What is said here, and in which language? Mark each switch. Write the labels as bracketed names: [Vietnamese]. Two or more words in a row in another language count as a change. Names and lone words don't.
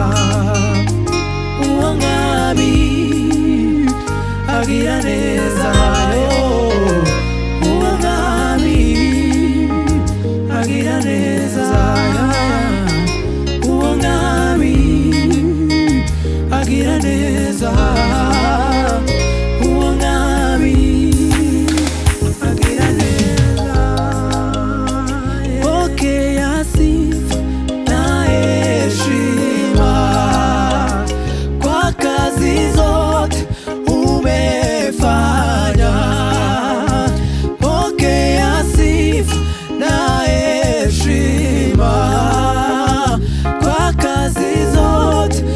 [Kinyarwanda] uwo mwami agira neza, uwo mwami agira neza, uwo mwami agira neza, uwo mwami agira neza. [Swahili] Pokea sifa na heshima kwa kazi zote umefanya, pokea sifa na heshima kwa kazi zote